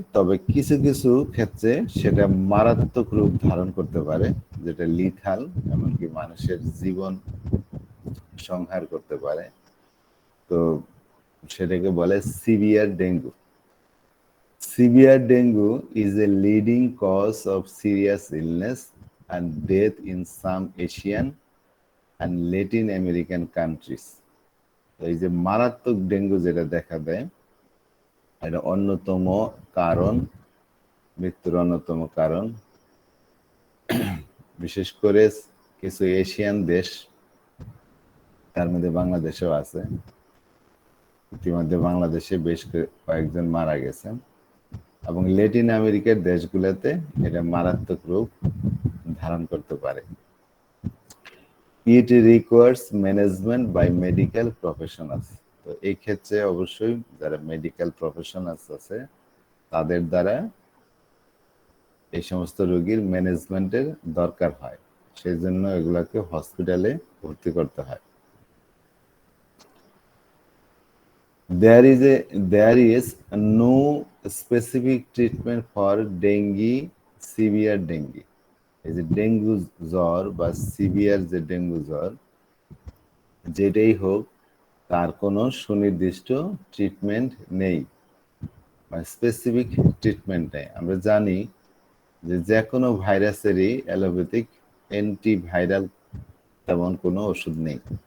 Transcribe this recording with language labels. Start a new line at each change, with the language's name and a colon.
Bangla: তবে কিছু কিছু ক্ষেত্রে সেটা মারাত্মক রূপ ধারণ করতে পারে, যেটা লিথাল, এমনকি মানুষের জীবন সংহার করতে পারে। তো সেটাকে বলে severe dengue.
English: Severe dengue is a leading cause of serious illness and death in some Asian and Latin American countries.
Bangla: এই যে মারাত্মক ডেঙ্গু যেটা দেখা দেয়, এটা অন্যতম কারণ, মৃত্যুর অন্যতম কারণ, বিশেষ করে কিছু এশিয়ান দেশ, তার মধ্যে বাংলাদেশেও আছে। ইতিমধ্যে বাংলাদেশে বেশ কয়েকজন মারা গেছেন, এবং ল্যাটিন আমেরিকার দেশগুলোতে এটা মারাত্মক রূপ ধারণ করতে পারে।
English: It requires management by medical professionals.
Bangla: তো এই ক্ষেত্রে অবশ্যই যারা মেডিকেল প্রফেশনালস আছে তাদের দ্বারা এই সমস্ত রোগীর ম্যানেজমেন্টের দরকার হয়, সেই জন্য এগুলাকে হসপিটালে ভর্তি করতে হয়।
English: There is no specific treatment for dengue, severe dengue.
Bangla: এই যে ডেঙ্গু জ্বর বা সিভিয়ার যে ডেঙ্গু জ্বর যেটাই হোক, তার কোনো সুনির্দিষ্ট ট্রিটমেন্ট নেই, মানে স্পেসিফিক ট্রিটমেন্ট নেই। আমরা জানি যে কোনো ভাইরাসেরই অ্যালোপ্যাথিক অ্যান্টিভাইরাল তেমন কোনো ওষুধ নেই।